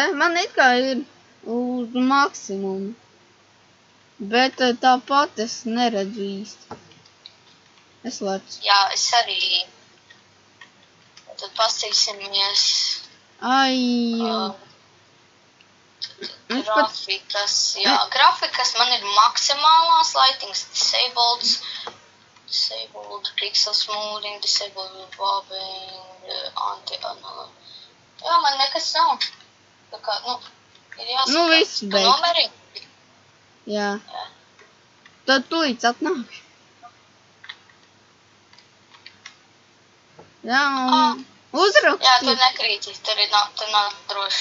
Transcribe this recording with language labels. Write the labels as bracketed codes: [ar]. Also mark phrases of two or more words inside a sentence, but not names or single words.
[lv] Man it kā ir uz maksimumu. Bet tāpat es neredzu īsti. Es lecu. Jā, es arī. Tad pasīsimies. Ai, Es pat- Grafikas, jā. Grafikas man ir maksimālās [en] lightings, disabled pixel smoothing, disabled bobbing, anti-analog. [lv] Jā, man nekas nav. Tā kā, ir jāsaka. Nu, viss beigt. Numeri? jā. Jā. Tad tu līdz atnākšu. Jā, un uzrakstu. Jā, tur nekrīti, tur nav droši.